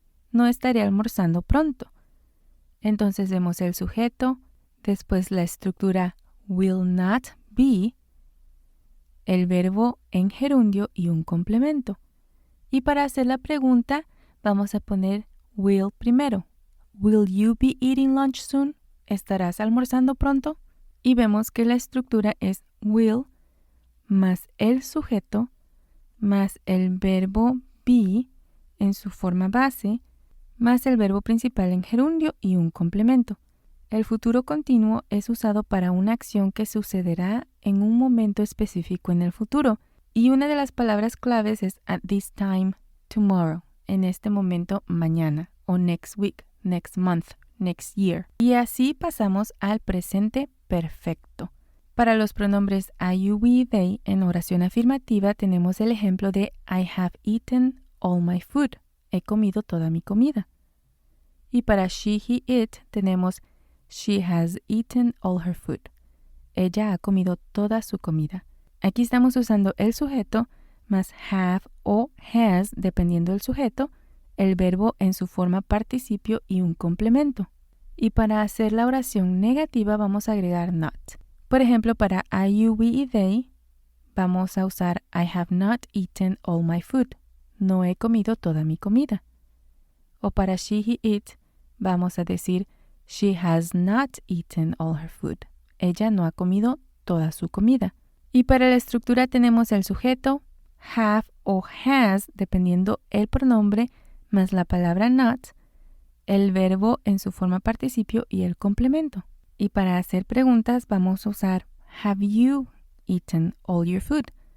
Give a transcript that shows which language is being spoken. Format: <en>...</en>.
<es>No estaré almorzando pronto. Entonces vemos el sujeto, después la estructura will not be, el verbo en gerundio y un complemento. Y para hacer la pregunta vamos a poner will primero.</es> <en>Will you be eating lunch soon?</en> <es>¿Estarás almorzando pronto? Y vemos que la estructura es will más el sujeto más el verbo be en su forma base más el verbo principal en gerundio y un complemento. El futuro continuo es usado para una acción que sucederá en un momento específico en el futuro. Y una de las palabras claves es</es> <en>at this time, tomorrow,</en> <es>en este momento, mañana, o</es> <en>next week, next month, next year.</en> <es>Y así pasamos al presente perfecto. Para los pronombres I, you, we, they, en oración afirmativa tenemos el ejemplo de</es> <en>I have eaten all my food.</en> <es>He comido toda mi comida. Y para</es> <en>she, he, it</en> <es>tenemos</es> <en>she has eaten all her food.</en> <es>Ella ha comido toda su comida. Aquí estamos usando el sujeto más have o has, dependiendo del sujeto, el verbo en su forma participio y un complemento. Y para hacer la oración negativa vamos a agregar not. Por ejemplo, para</es> <en>I, you, we y they</en> <es>vamos a usar</es> <en>I have not eaten all my food.</en> <es>No he comido toda mi comida. O para</es> <en>she, he, it</en> <es>vamos a decir</es> <en>she has not eaten all her food.</en> <es>Ella no ha comido toda su comida. Y para la estructura tenemos el sujeto, have o has, dependiendo el pronombre, más la palabra not, el verbo en su forma participio y el complemento. Y para hacer preguntas vamos a usar</es> <en>have you eaten all your food?</en>